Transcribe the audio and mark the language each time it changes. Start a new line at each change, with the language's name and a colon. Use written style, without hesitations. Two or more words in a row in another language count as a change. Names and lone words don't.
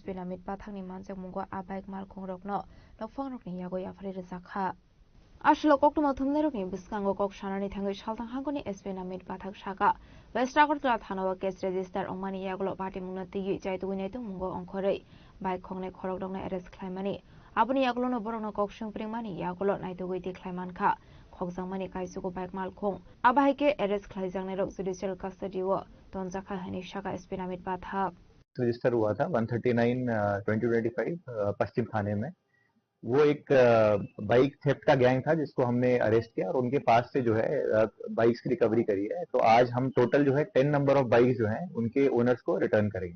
Kok Borok: namit pathangni manjak mungo abaik mal khongrokno nokphang rokni yago yafari rejakha ashlo koktuma thumne rokni biskango kok sanani thangai saltang hangkuni SP namit pathak saka West Agartala thanawa
English: case register
Kok Borok: ongmani yagolo party mungna tigi jaitugoi naitung mungo ongkhorei bike khongne khorokdokna arrest khlaimani aboni yagolo no borokno kok sungpringmani yagolo naidogoi tikhlaiman kha khokjangmani kaisugo bike malkhong abaike arrest khlaijangnai rok
English: judicial custody
Kok Borok: o tonjakha hani shaka SP namit pathak
Hindi: रजिस्टर हुआ था 139/2025 पश्चिम थाने में। वो एक बाइक थेफ्ट का गैंग था जिसको हमने अरेस्ट किया और उनके पास से जो है बाइक्स की रिकवरी करी है। तो आज हम टोटल जो है 10 नंबर ऑफ बाइक्स जो हैं उनके ओनर्स को रिटर्न करेंगे।